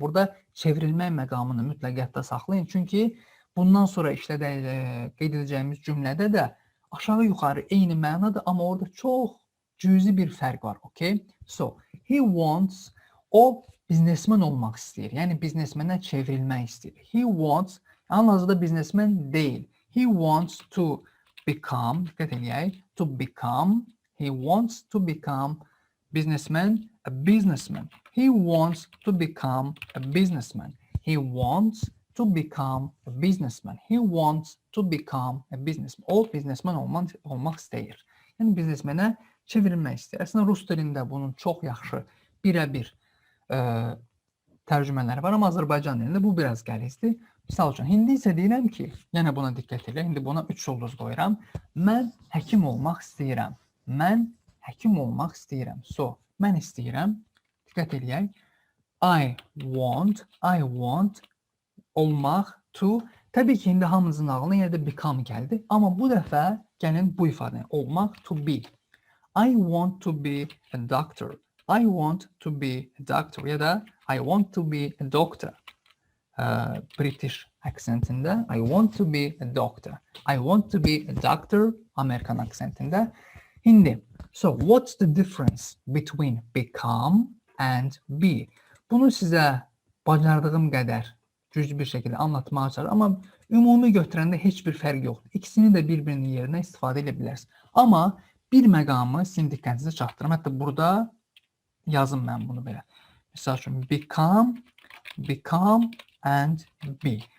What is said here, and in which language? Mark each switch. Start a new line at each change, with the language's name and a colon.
Azerbaijani: Burada çevrilmək məqamını mütləq yadda saxlayın. Çünki bundan sonra qeyd edəcəyimiz cümlədə də aşağı-yuxarı eyni mənadır, amma orada çox cüzi bir fərq var. Okay?
English: So, he wants,
Azerbaijani: o biznesmen olmaq istəyir. Yəni, biznesmenə çevrilmək istəyir.
English: He wants,
Azerbaijani: hal-hazırda biznesmen deyil.
English: He wants to become,
Azerbaijani: diqqət edək,
English: to become, he wants to become businessman, a businessman. He wants to become a businessman. He wants to become a businessman. He wants to become a businessman.
Azerbaijani: O, biznesmen olmaq istəyir. Yəni, biznesmenə çevrilmək istəyir. Əslində rus dilində bunun çox yaxşı birə-bir tərcümələri var, amma Azərbaycan dilində bu biraz qəlizdir. Misal üçün, hindi isə deyirəm ki, yenə buna diqqət edin, indi buna 3 ulduz qoyuram. Mən həkim olmaq istəyirəm. Mən həkim olmaq istəyirəm. So, mən istəyirəm, diqqət edək.
English: I want
Azerbaijani: olmaq, to. Təbii ki, indi hamınızın ağlına yenə də become gəldi. Amma bu dəfə gəlin bu ifadəni, olmaq,
English: to be. I want to be a doctor. I want to be a doctor
Azerbaijani: ya da
English: I want to be a doctor. British
Azerbaijani: aksentində
English: I want to be a doctor. I want to be a doctor
Azerbaijani: Amerikan aksentində. Şimdi,
English: so what's the difference between become and be?
Azerbaijani: Bunu sizə bacardığım qədər güclü bir şəkildə anlatmağa çalışıram, amma ümumi götürəndə heç bir fərq yoxdur. İkisini də bir-birinin yerinə istifadə edə bilərsiniz. Amma bir məqamı sizin diqqətinizə çatdırım. Hətta burada yazım mən bunu belə. Misal üçün
English: become and be.